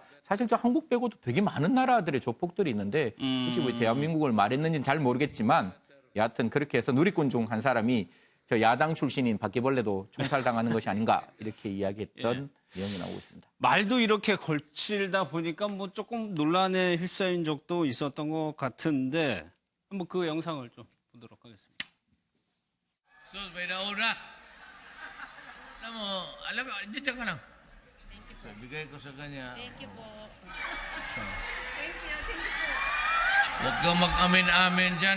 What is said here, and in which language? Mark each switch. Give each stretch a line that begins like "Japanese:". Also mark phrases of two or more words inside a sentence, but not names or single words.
Korean: 사실 저 한국 빼고도 되게 많은 나라들의 조폭들이 있는데 굳이 왜 대한민국을 말했는지는 잘 모르겠지만 여하튼 그렇게 해서 누리꾼 중 한 사람이 저 야당 출신인 바퀴벌레도 총살당하는 것이 아닌가 이렇게 이야기했던 내용이 나오고 있습니다. 말도 이렇게 걸칠다 보니까 뭐 조금 논란에 휩싸인 적도 있었던 것 같은데 한번 그 영상을 좀 보도록 하겠습니다.
Filipino: Sus, may nauna. Alam mo, dito ka lang. So, bigay ko sa kanya.
English: Thank you po. Thank you po.
Filipino: Huwag kang mag-amin-amin dyan.